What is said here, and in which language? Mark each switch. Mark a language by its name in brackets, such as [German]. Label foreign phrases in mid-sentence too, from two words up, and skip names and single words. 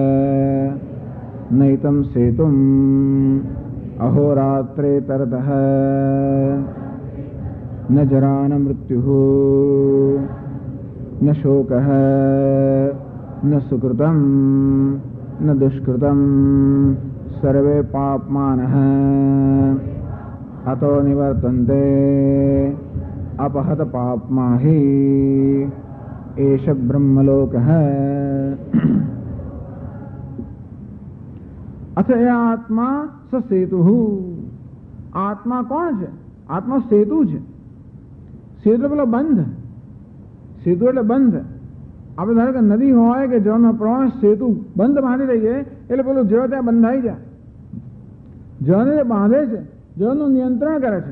[Sanskrit] नैतं सेतुं अहोरात्रे तरतः न जरा न मृत्युः न शोकः न सुकृतम न दुष्कृतम सर्वे पापमानः अतो निवर्तन्ते अपहत पापमा हि एष ब्रह्मलोकः. अथ आत्मा स सेतुः. [Gujarati] आत्मा કોણ છે? આત્મા સેતુ છે. સેતુ પેલો બંધ. સેતુ એટલે બંધ. આપણે ધારો કે નદી હોય કે જળનો પ્રવાહ, સેતુ બંધ બાંધી દઈએ એટલે પેલું જળ ત્યાં બંધાઈ જાય. જળને બાંધે છે, જળનું નિયંત્રણ કરે છે.